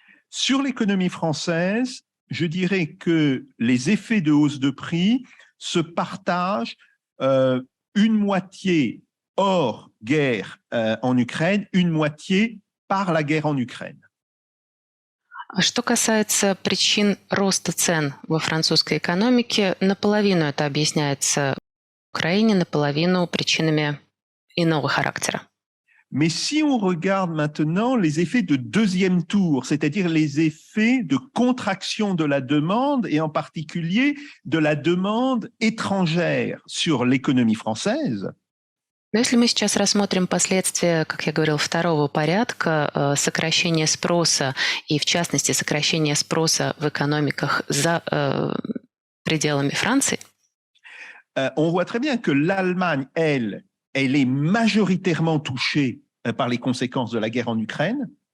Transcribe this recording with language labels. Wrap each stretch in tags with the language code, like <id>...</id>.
<fr>Sur l'économie française, je dirais que les effets de hausse de prix se partagent une moitié hors guerre en Ukraine, une moitié par la guerre en Ukraine.</fr> <ru>Что касается причин роста цен во французской экономике, наполовину это объясняется в Украине, наполовину причинами иного характера.</ru> <fr>Mais si on regarde maintenant les effets de deuxième tour, c'est-à-dire les effets de contraction de la demande et en particulier de la demande étrangère sur l'économie française.</fr> <ru>Но если мы сейчас рассмотрим последствия, как я говорил, второго порядка, сокращения спроса и, в частности, сокращения спроса в экономиках за пределами Франции,</ru> <fr>on voit très bien que l'Allemagne, elle est majoritairement touchée par les conséquences de la guerre en Ukraine.</fr>